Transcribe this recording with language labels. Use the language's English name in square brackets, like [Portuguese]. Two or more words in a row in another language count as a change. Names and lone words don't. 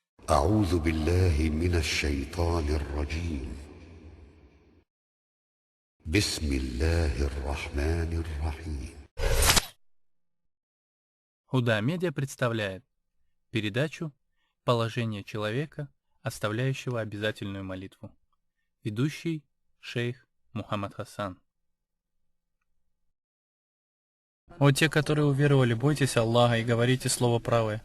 [Arabic] أعوذ بالله من الشيطان الرجيم. بسم الله الرحمن الرحيم. [Russian] Худа Медиа представляет передачу «Положение человека, оставляющего обязательную молитву». Ведущий шейх Мухаммад Хасан. О те, которые уверовали, бойтесь Аллаха и говорите слово правое.